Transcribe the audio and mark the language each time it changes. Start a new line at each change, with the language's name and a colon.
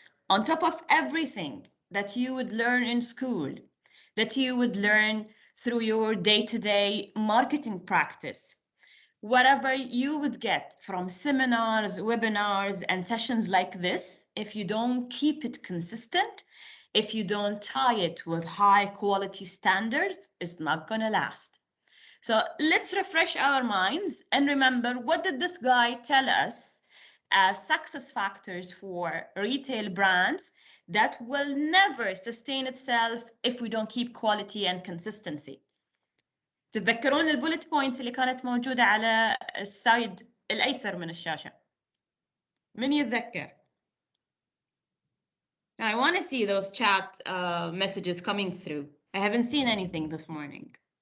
English: On top of everything that you would learn in school, that you would learn through your day-to-day marketing practice, whatever you would get from seminars, webinars, and sessions like this, if you don't keep it consistent, if you don't tie it with high quality standards, it's not gonna last. So let's refresh our minds and remember, what did this guy tell us as success factors for retail brands that will never sustain itself if we don't keep quality and consistency?
Arabic: تتذكرون البولت بوينتس اللي كانت موجودة على السايد الأيسر من الشاشة؟ من يتذكر؟
English: I want to see those chat messages coming through. I haven't seen anything this morning.